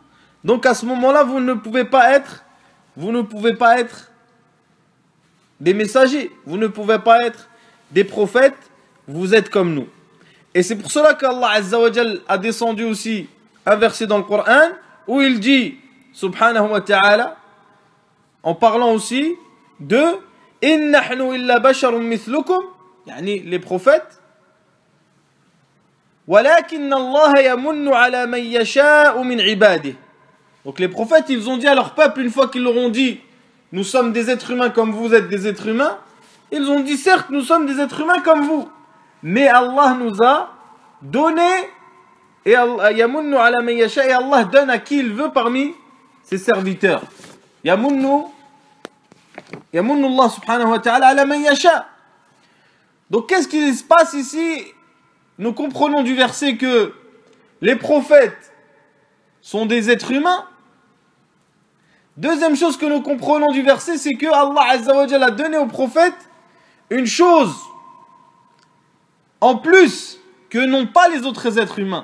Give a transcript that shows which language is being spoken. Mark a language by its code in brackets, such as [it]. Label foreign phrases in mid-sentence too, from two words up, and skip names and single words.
[fr] Donc, à ce moment-là, vous ne pouvez pas être des messagers. Vous ne pouvez pas être des prophètes. Vous êtes comme nous. Et c'est pour cela qu'Allah [ar] عز وجل [fr] a descendu aussi un verset dans le Coran où il dit, [ar] سبحانه وتعالى, [fr] en parlant aussi de [ar] إن نحن إلا بشر مثلكم, [fr] yani les prophètes, [ar] ولكن الله يمن على من يشاء من عباده. [fr] Donc les prophètes, ils ont dit à leur peuple, une fois qu'ils leur ont dit, nous sommes des êtres humains comme vous êtes des êtres humains, ils ont dit, certes, nous sommes des êtres humains comme vous. Mais Allah nous a donné, et [ar] يمن على من يشاء, [fr] et Allah donne à qui il veut parmi ses serviteurs. [ar] يمن الله سبحانه وتعالى على من يشاء. [fr] Donc qu'est-ce qui se passe ici? Nous comprenons du verset que les prophètes sont des êtres humains. Deuxième chose que nous comprenons du verset, c'est que Allah [ar] عز وجل [fr] a donné aux prophètes une chose en plus que n'ont pas les autres êtres humains.